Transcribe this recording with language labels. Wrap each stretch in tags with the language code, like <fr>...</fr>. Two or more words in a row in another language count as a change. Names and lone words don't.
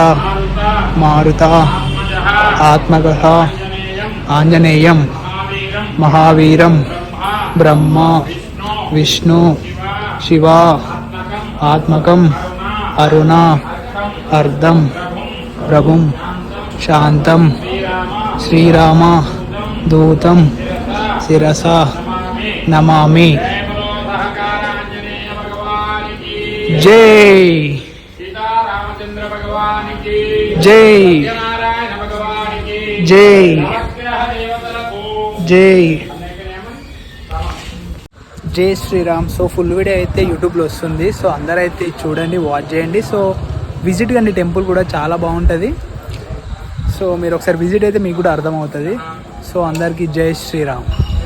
<sa>मारुता आत्मगः आंजनेयं महावीरं ब्रह्मा विष्णु शिवा आत्मकं अरुणा अर्धं प्रभुं शांतं श्रीराम दूतं शिरसा नमामि।</sa> <hi>जय जय जय जय जय श्रीराम.</hi> <te>సో</te> <en>full video</en> <te>అయితే యూట్యూబ్లో వస్తుంది. సో అందరూ అయితే చూడండి, వాచ్ చేయండి. సో విజిట్ కానీ టెంపుల్ కూడా చాలా బాగుంటుంది. సో మీరు ఒకసారి విజిట్ అయితే మీకు కూడా అర్థమవుతుంది. సో అందరికీ</te> <hi>जय श्रीराम.</hi>